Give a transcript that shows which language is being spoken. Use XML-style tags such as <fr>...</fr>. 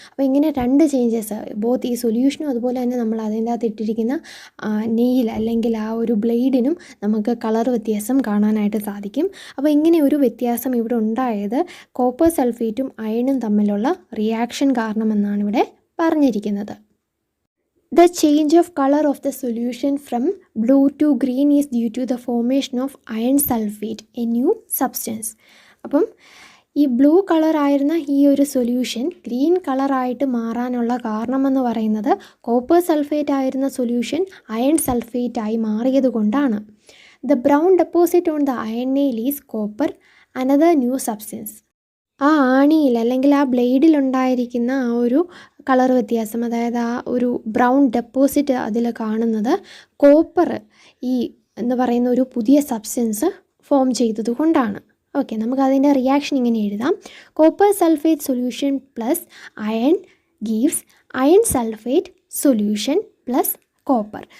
<ml>അപ്പോൾ ഇങ്ങനെ രണ്ട് ചേഞ്ചസ്, ബോത്ത് ഈ സൊല്യൂഷനും അതുപോലെ തന്നെ നമ്മൾ അതിൻ്റെ അകത്ത് ഇട്ടിരിക്കുന്ന നെയിൽ അല്ലെങ്കിൽ ആ ഒരു ബ്ലേഡിനും നമുക്ക് കളർ വ്യത്യാസം കാണാനായിട്ട് സാധിക്കും. അപ്പോൾ ഇങ്ങനെ ഒരു വ്യത്യാസം ഇവിടെ ഉണ്ടായത് കോപ്പർ സൾഫേറ്റും അയണും തമ്മിലുള്ള റിയാക്ഷൻ കാരണമെന്നാണ് ഇവിടെ പറഞ്ഞിരിക്കുന്നത്.</ml> <en>The change of color of the solution from blue to green is due to the formation of iron sulfate, a new substance.</en> <ml>അപ്പം ഈ ബ്ലൂ കളറായിരുന്ന ഈ ഒരു സൊല്യൂഷൻ ഗ്രീൻ കളറായിട്ട് മാറാനുള്ള കാരണമെന്ന് പറയുന്നത് കോപ്പർ സൾഫേറ്റ് ആയിരുന്ന സൊല്യൂഷൻ അയൺ സൾഫേറ്റായി മാറിയത് കൊണ്ടാണ്.</ml> <en>The brown deposit on the iron nail is copper, another new substance.</en> <ml>ആ ആണിയിൽ അല്ലെങ്കിൽ ആ ബ്ലേഡിലുണ്ടായിരിക്കുന്ന ആ ഒരു കളർ വ്യത്യാസം, അതായത് ആ ഒരു ബ്രൗൺ ഡെപ്പോസിറ്റ് അതിൽ കാണുന്നത് കോപ്പർ ഈ എന്ന് പറയുന്ന ഒരു പുതിയ സബ്സ്റ്റൻസ് ഫോം ചെയ്തത് കൊണ്ടാണ്.</ml> <en>okay,</en> <ml>നമുക്കതിൻ്റെ റിയാക്ഷൻ ഇങ്ങനെ എഴുതാം.</ml> <en>Copper sulphate solution plus iron gives iron sulphate solution plus copper.</en>